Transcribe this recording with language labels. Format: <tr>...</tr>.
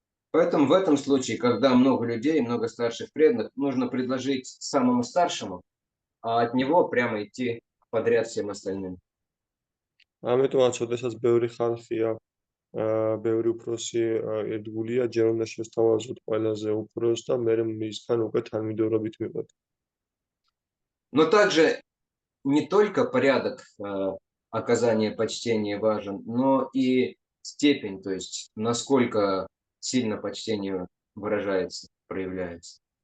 <ru>Поэтому в этом случае, когда много людей, много старших преданных, нужно предложить самому старшему, а от него прямо идти подряд всем остальным.</ru> <ka>ამიტომაც, შესაძაც ბევრი ხალხია, ბევრი უფროსი ერთგულია, ჯერ უნდა შესთავაზოთ ყველაზე უფროს და მერე მისგან უკვე თანმიმდევრობით მივყოთ.</ka> <ru>Но также не только порядок оказания почтения важен, но и степень, то есть насколько сильно почтение выражается, проявляется.</ru>